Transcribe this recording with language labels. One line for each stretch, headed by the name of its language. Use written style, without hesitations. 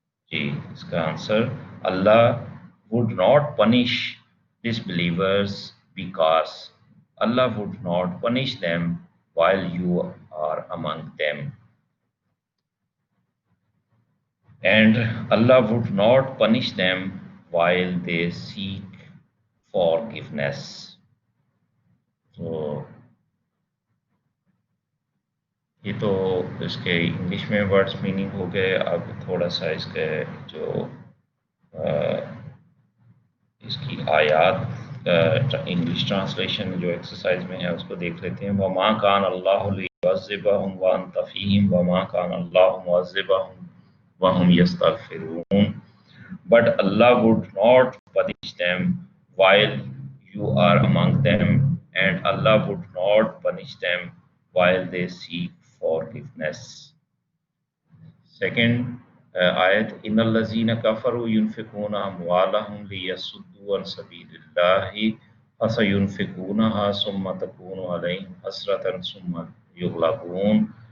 Urdu: جی اس کا answer
English: Allah would not punish disbelievers because Allah would not punish them while you are among them. And Allah would not punish them while they seek forgiveness. So
Urdu: یہ تو اس کے English میں words meaning ہو گئے. اب تھوڑا سا اس کے جو اس کی آیات انگلش ٹرانسلیشن جو ایکسرسائز میں ہے اس کو دیکھ لیتے ہیں.
Arabic: وَمَا كَانَ اللَّهُ لِيُعَذِّبَهُمْ وَأَنْتَ فِيهِمْ وَمَا كَانَ اللَّهُ مُعَذِّبَهُمْ وَهُمْ يَسْتَغْفِرُونَ.
English: But Allah would not punish them while you are among them, and Allah would not punish them while they seek forgiveness. Second ayat,
Arabic: إِنَّ الَّذِينَ كَفَرُوا يُنْفِقُونَ أَمْوَالَهُمْ لِيَصُدُّوا عَنْ سَبِيلِ اللَّهِ فَسَيُنْفِقُونَهَا ثُمَّ تَكُونُ عَلَيْهِمْ حَسْرَةً ثُمَّ يُغْلَبُونَ.